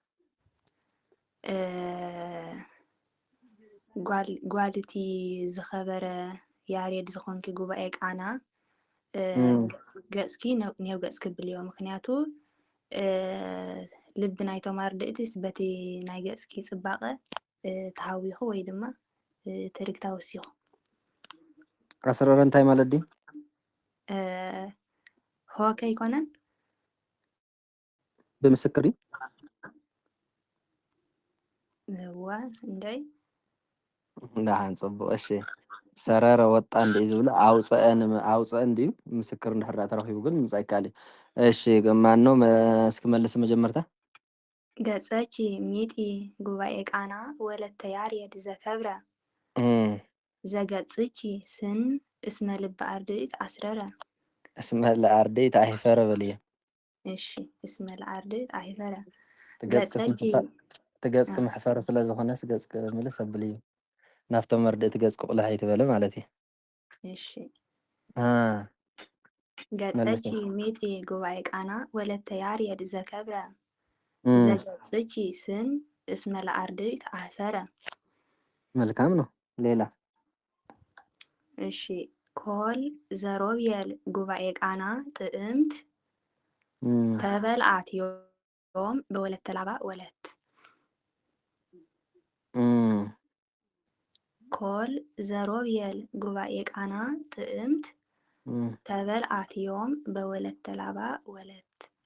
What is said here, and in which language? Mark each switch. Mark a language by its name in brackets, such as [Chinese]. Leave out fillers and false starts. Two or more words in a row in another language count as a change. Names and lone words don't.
[Tigrinya] ጓልቲ ዝኸበረ ያሬድ ዝኾንኪ ጉባኤ ቃና ገጽኪ ኔው ገጽ ክብል እዮ። ምክንያቱ ልቢ ናይቶም ኣርድእትስ በቲ ናይ ገጽኪ ጽባቐ ተሃዊኹ ወይ ድማ ተርግታ ወሲኹ። ኣስረረ እንታይ ማለት ድዩ? ሆከ ይኮነን ብምስክር እዋ እንታይ እንዳሃን ጽቡቕ። እሺ ሰረረ ወጣ እንደ ዝብሎ ኣውፅአን ድዩ ምስክር እንድሕር ተረኺቡ ግን ምምፃእ ይከኣል እዩ። እሺ [Amharic] ማን ነው እስኪ መልስ [Tigrinya] መጀመርታ [Geez] ገጸቺ ሚጢ ጉባኤ ቃና ወለተ ያሬድ ዘከብረ ዘገጽቺ ስን እስመ ልበ አርድእት አስረረ እስመ ለአርድእት አይፈረ [Tigrinya] በል እየ። [Geez] እሺ እስመ ለአርድእት አይፈረ [Tigrinya] ትገጽ ምሕፈር ስለ ዝኾነስ ገጽ ምልስ ኣብል እዩ ናፍቶም ኣርድእት ገጽ ቁቕላሕ ይትበለ ማለት እዩ። [Geez] እሺ ገጸቺ ሚጢ ጉባኤ ቃና ወለተ ያሬድ ዘከብረ ዘገጽቺ ስን እስመ ለአርድእት አፈረ [Amharic] መልካም ነው። ሌላ [Geez] እሺ ኮል ዘሮብየል ጉባኤ ቃና ጥዕምት ተበልአትዮም በወለተ ላባ ወለት ኮል ዘሮብየል ጉባኤ ቃና ጥዕምት ተበልአትዮም በወለተ ላባ ወለት